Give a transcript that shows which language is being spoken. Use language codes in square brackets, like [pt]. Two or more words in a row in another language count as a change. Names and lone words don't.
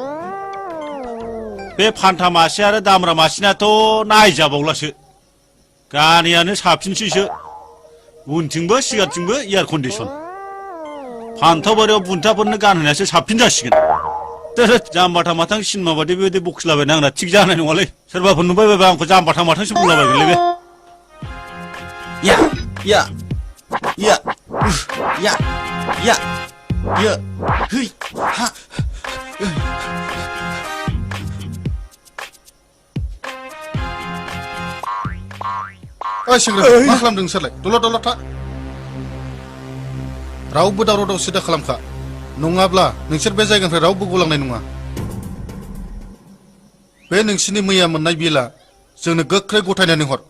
[brx] बे फान्था मासे आरो दामरा मासेनाथ' नायजाबावलासो गारियानो साबसिनसैसो उनथिंबो सिगांथिंबो [en] air condition [brx] फान्थाव बारियाव बुन्थाफोरनो गानहोनायासो साबसिन जासिगोन जाम्बाथा माथां सिनेमा बादि बेबायदि बखिलाबायनो आंना थिग जानाय नङालै सोरबाफोर नुबाय बायबा आंखौ जाम्बाथा माथांसो बुंलाबायगोनलै बे या या या या या या है हा ओइ सेंग्रा मा खालामदों नोंसोरलाय दलद दलद था रावबो दावराव दावसि दा खालामखा नङाब्ला नोंसोर बे जायगानिफ्राय रावबो गलांनाय नङा बे नोंसिनि मैया मोननाय बिला जोंनो गोख्रै गथायनानै हर